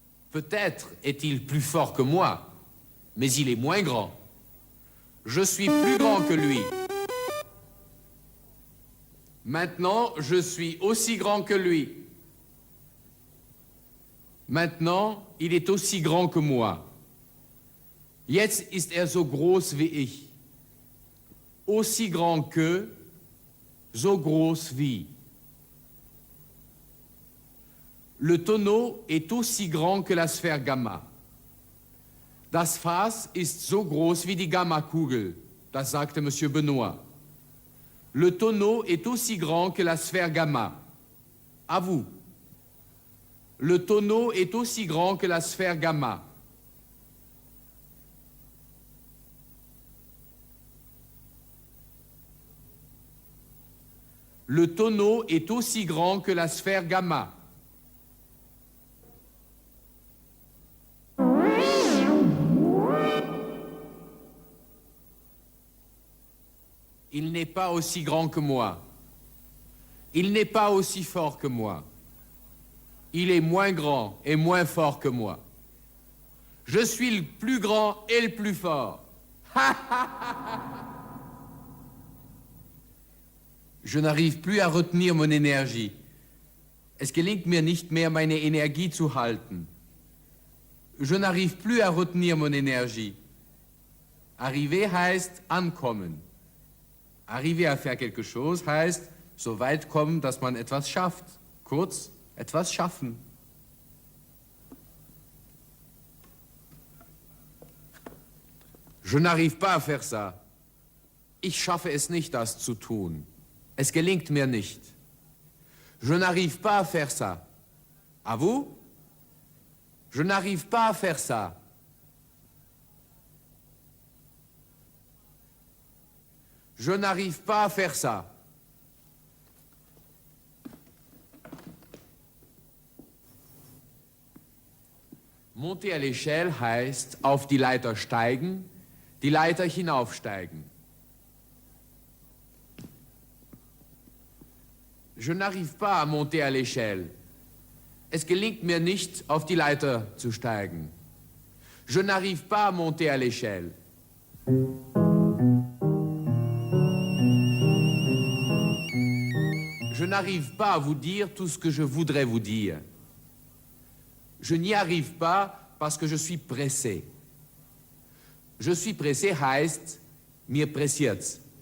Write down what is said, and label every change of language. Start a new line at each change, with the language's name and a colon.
French: Peut-être est-il plus fort que moi, mais il est moins grand. Je suis plus grand que lui. Maintenant, je suis aussi grand que lui. Maintenant, il est aussi grand que moi.
German: Jetzt ist er so groß wie ich.
French: Aussi grand que,
German: so groß wie.
French: Le tonneau est aussi grand que la Sphère Gamma.
German: Das Fass ist so groß wie die Gammakugel, das sagte Monsieur Benoît.
French: Le tonneau est aussi grand que la Sphère Gamma. À vous. Le tonneau est aussi grand que la sphère gamma. Le tonneau est aussi grand que la sphère gamma. Il n'est pas aussi grand que moi. Il n'est pas aussi fort que moi. Il est moins grand et moins fort que moi. Je suis le plus grand et le plus fort. Je n'arrive plus à retenir mon énergie.
German: Es gelingt mir nicht mehr, meine Energie zu halten.
French: Je n'arrive plus à retenir mon énergie.
German: Arriver heißt ankommen.
French: Arriver à faire quelque chose
German: heißt so weit kommen, dass man etwas schafft. Kurz, etwas schaffen.
French: Je n'arrive pas à faire ça.
German: Ich schaffe es nicht, das zu tun. Es gelingt mir nicht.
French: Je n'arrive pas à faire ça. À vous? Je n'arrive pas à faire ça. Je n'arrive pas à faire ça. Monter à l'échelle
German: heißt auf die Leiter steigen, die Leiter hinaufsteigen.
French: Je n'arrive pas à monter à l'échelle.
German: Es gelingt mir nicht, auf die Leiter zu steigen.
French: Je n'arrive pas à monter à l'échelle. Je n'arrive pas à vous dire tout ce que je voudrais vous dire. Je n'y arrive pas parce que je suis pressé. Je suis pressé
German: heißt, mir pressiert's.